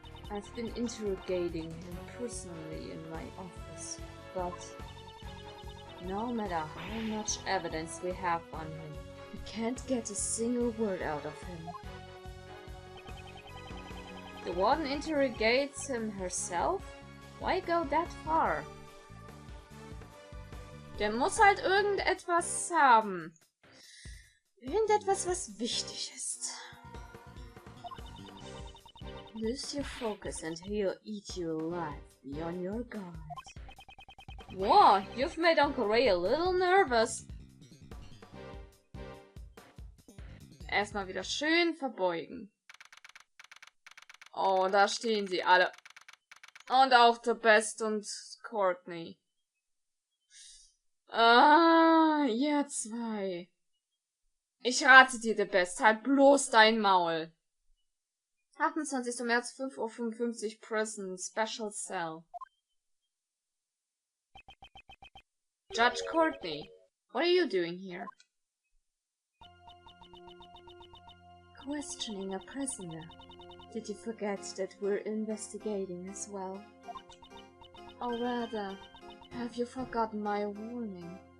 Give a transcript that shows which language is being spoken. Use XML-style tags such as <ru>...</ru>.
<en>I've been interrogating him personally in my office, but no matter how much evidence we have on him, we can't get a single word out of him. The warden interrogates him herself? Why go that far?</en> <de>Der muss halt irgendetwas haben. Irgendetwas, was wichtig ist.</de> <en>Lose your focus and he'll eat you alive. Be on your guard. Whoa, you've made Uncle Ray a little nervous.</en> <de>Erstmal wieder schön verbeugen. Oh, da stehen sie alle. Und auch The Best und Courtney. Ah, ihr zwei. Ich rate dir, The Best, halt bloß dein Maul. 28. März, 5:55 Uhr, Prison, Special Cell.</de> <en>Judge Courtney, what are you doing here? Questioning a prisoner. Did you forget that we're investigating as well? Or rather, have you forgotten my warning?</en>